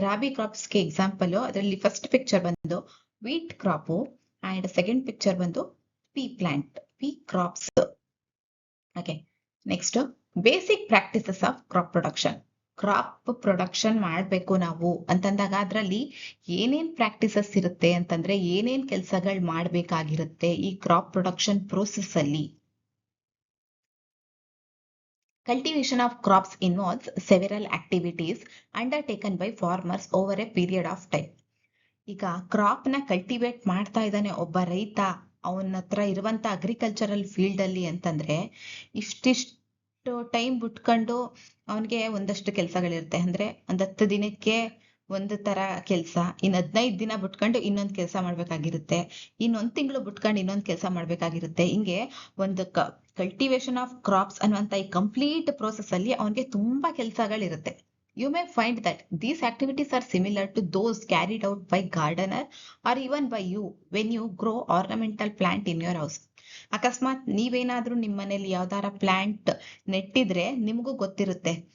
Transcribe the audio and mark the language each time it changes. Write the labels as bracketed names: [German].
[Kannada] Rabi ಕ್ರಾಪ್ಸ್ಗೆ example ಅದರಲ್ಲಿ first picture ಬಂದು wheat crop and second picture ಬಂದು P plant, P crops. Okay. [English] Next basic practices of crop production. [Kannada] Crop production ಮಾಡ್ಬೇಕು ನಾವು ಅಂತಂದಾಗ ಅದ್ರಲ್ಲಿ ಏನೇನ್ ಪ್ರಾಕ್ಟೀಸಸ್ ಇರುತ್ತೆ ಅಂತಂದ್ರೆ ಏನೇನ್ ಕೆಲ್ಸಗಳು ಮಾಡ್ಬೇಕಾಗಿರುತ್ತೆ ಈ ಕ್ರಾಪ್ ಪ್ರೊಡಕ್ಷನ್ ಪ್ರೋಸೆಸ್ ಅಲ್ಲಿ. [English] Cultivation of crops involves several activities undertaken by farmers over a period of time. [Kannada] ಈಗ ಕ್ರಾಪ್ ನ ಕಲ್ಟಿವೇಟ್ ಮಾಡ್ತಾ ಇದ್ದಾನೆ ಒಬ್ಬ ರೈತ, ಅವನ ಹತ್ರ ಇರುವಂತ ಅಗ್ರಿಕಲ್ಚರಲ್ ಫೀಲ್ಡ್ ಅಲ್ಲಿ ಅಂತಂದ್ರೆ ಇಷ್ಟಿಷ್ಟು ಟೈಮ್ ಬಿಟ್ಕೊಂಡು ಅವನ್ಗೆ ಒಂದಷ್ಟು ಕೆಲ್ಸಗಳಿರುತ್ತೆ. ಅಂದ್ರೆ ಒಂದ್ 10 ದಿನಕ್ಕೆ ಒಂದು ತರ ಕೆಲ್ಸ, ಇನ್ 15 ದಿನ ಬಿಟ್ಕೊಂಡು ಇನ್ನೊಂದ್ ಕೆಲ್ಸ ಮಾಡ್ಬೇಕಾಗಿರುತ್ತೆ, ಇನ್ನೊಂದ್ ತಿಂಗಳು ಬಿಟ್ಕೊಂಡು ಇನ್ನೊಂದ್ ಕೆಲ್ಸ ಮಾಡ್ಬೇಕಾಗಿರುತ್ತೆ. ಹಿಂಗೆ ಒಂದು ಕಲ್ಟಿವೇಶನ್ ಆಫ್ ಕ್ರಾಪ್ಸ್ ಅನ್ನುವಂತ ಈ ಕಂಪ್ಲೀಟ್ ಪ್ರೋಸೆಸ್ ಅಲ್ಲಿ ಅವನ್ಗೆ ತುಂಬಾ ಕೆಲ್ಸಗಳಿರುತ್ತೆ. [English] You may find that these activities are similar to those carried out by gardener or even by you when you grow ornamental plant in your house. [Kannada] ಅಕಸ್ಮಾತ್ ನೀವೇನಾದ್ರೂ ನಿಮ್ಮ ಮನೇಲಿ ಯಾವ್ದಾರ ಪ್ಲಾಂಟ್ ನೆಟ್ಟಿದ್ರೆ ನಿಮಗೂ ಗೊತ್ತಿರುತ್ತೆ.